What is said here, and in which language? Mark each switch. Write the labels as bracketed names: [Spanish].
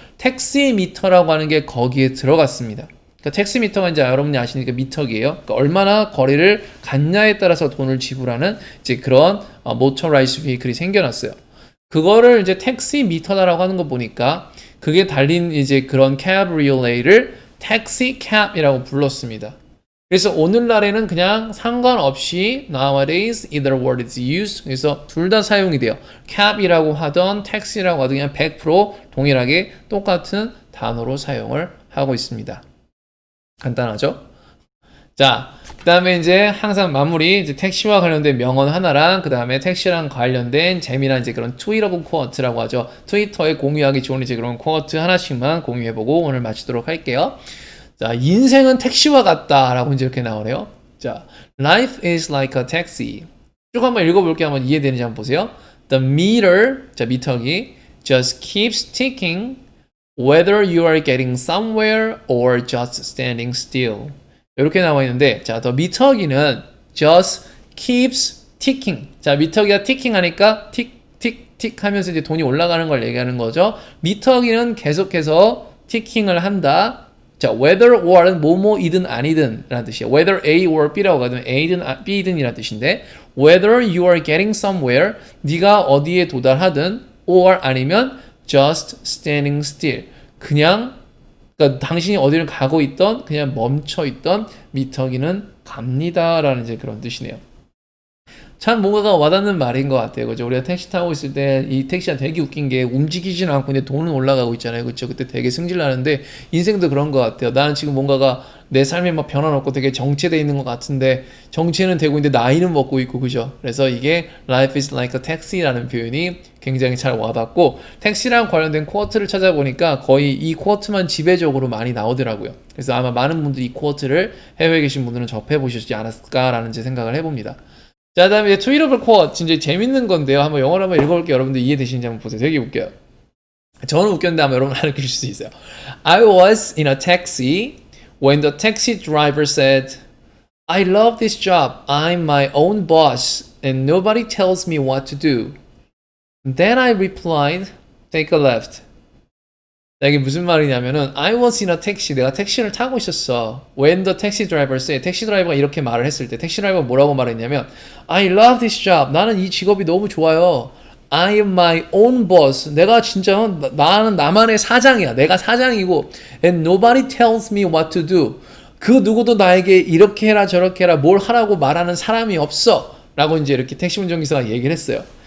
[Korean] 택시미터라고 하는 게 거기에 들어갔습니다. 그러니까 택시미터가 이제 여러분이 아시니까 미터기예요. 그러니까 얼마나 거리를 갔냐에 따라서 돈을 지불하는 이제 그런 motorized vehicle이 생겨났어요. 그거를 이제 택시미터다라고 하는 거 보니까 그게 달린 이제 그런 cabriolet를 택시 캡이라고 불렀습니다. 그래서 오늘날에는 그냥 상관없이 [English] nowadays either word is used. [Korean] 그래서 둘 다 사용이 돼요. cab이라고 하던 taxi라고 하던 그냥 100% 동일하게 똑같은 단어로 사용을 하고 있습니다. 간단하죠? 자, 그 다음에 이제 항상 마무리, 이제 택시와 관련된 명언 하나랑, 그 다음에 택시랑 관련된 재미난 이제 그런 트윗러블 쿼트라고 하죠. 트위터에 공유하기 좋은 이제 그런 쿼트 하나씩만 공유해보고 오늘 마치도록 할게요. 자, 인생은 택시와 같다라고 이제 이렇게 나오네요. [English] 자, life is like a taxi. [Korean] 쭉 한번 읽어볼게요. 한번 이해되는지 한번 보세요. [English] The meter, [Korean] 자, 미터기, [English] just keeps ticking whether you are getting somewhere or just standing still. [Korean] 이렇게 나와 있는데, 자, 더 미터기는 [English] just keeps ticking. [Korean] 자, 미터기가 ticking 하니까 틱, 틱, 틱 하면서 이제 돈이 올라가는 걸 얘기하는 거죠. 미터기는 계속해서 ticking을 한다. 자, whether or은 뭐뭐이든 아니든 라는 뜻이에요. [English] whether A or B [Korean] 라고 하면 A든 B든 이라는 뜻인데, [English] whether you are getting somewhere, [Korean] 네가 어디에 도달하든, [English] or [Korean] 아니면 [English] just standing still. [Korean] 그냥 그러니까 당신이 어디를 가고 있던 그냥 멈춰 있던 미터기는 갑니다라는 이제 그런 뜻이네요. 참 뭔가가 와닿는 말인 것 같아요. 그죠? 우리가 택시 타고 있을 때 이 택시가 되게 웃긴 게 움직이지는 않고 근데 돈은 올라가고 있잖아요. 그렇죠? 그때 되게 승질 나는데 인생도 그런 것 같아요. 나는 지금 뭔가가 내 삶에 막 변화 없고 되게 정체돼 있는 것 같은데 정체는 되고 있는데 나이는 먹고 있고 그죠? 그래서 이게 [English] life is like a taxi [Korean] 라는 표현이 굉장히 잘 와닿고 택시랑 관련된 쿼트를 찾아보니까 거의 이 쿼트만 지배적으로 많이 나오더라고요. 그래서 아마 많은 분들이 이 쿼트를 해외에 계신 분들은 접해보셨지 않았을까라는 제 생각을 해봅니다. 자, 다음에 이제 트윗러블 쿼트 진짜 재밌는 건데요. 한번 영어로 한번 읽어볼게요. 여러분들 이해되시는지 한번 보세요. 되게 웃겨요. 저는 웃겼는데 아마 여러분 알아들으실 수 있어요. [English] I was in a taxi when the taxi driver said, I love this job. I'm my own boss and nobody tells me what to do. Then I replied, take a left. [Korean] 이게 무슨 말이냐면은 [English] I was in a taxi. [Korean] 내가 택시를 타고 있었어. [English] When the taxi driver said, [Korean] 택시 드라이버가 이렇게 말을 했을 때 택시 드라이버가 뭐라고 말했냐면 [English] I love this job. [Korean] 나는 이 직업이 너무 좋아요. [English] I am my own boss. [Korean] 내가 진짜 나는 나만의 사장이야. 내가 사장이고 [English] and nobody tells me what to do. [Korean] 그 누구도 나에게 이렇게 해라 저렇게 해라 뭘 하라고 말하는 사람이 없어. 라고 이제 이렇게 택시 운전기사가 얘기를 했어요.